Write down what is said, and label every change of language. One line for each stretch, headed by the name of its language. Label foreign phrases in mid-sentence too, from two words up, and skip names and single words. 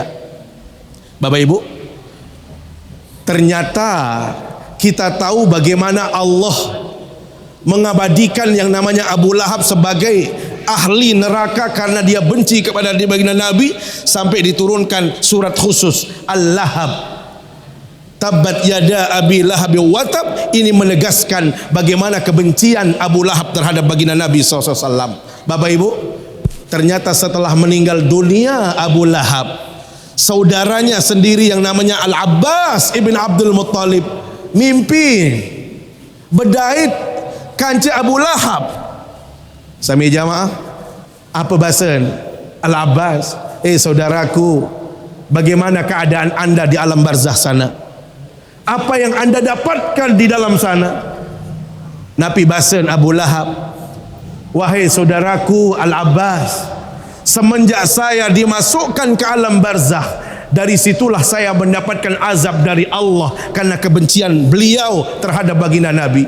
Indonesian: Bapak Ibu, ternyata kita tahu bagaimana Allah mengabadikan yang namanya Abu Lahab sebagai ahli neraka karena dia benci kepada baginda Nabi, sampai diturunkan surat khusus Al-Lahab,
Arabic: تبت يدا أبي لهب وتب.
Indonesian: Ini menegaskan bagaimana kebencian Abu Lahab terhadap baginda Nabi SAW. Bapak Ibu, ternyata setelah meninggal dunia Abu Lahab, saudaranya sendiri yang namanya Al-Abbas ibn Abdul Muttalib mimpi
Sasak: bedait kanci
Indonesian: Abu Lahab.
Sasak: Sami jamaah,
Indonesian: apa bahasan Al-Abbas, saudaraku, bagaimana keadaan anda di alam barzah sana? Apa yang anda dapatkan di dalam sana? Nabi bahasan Abu Lahab, wahai saudaraku Al-Abbas, semenjak saya dimasukkan ke alam barzah, dari situlah saya mendapatkan azab dari Allah karena kebencian beliau terhadap baginda Nabi.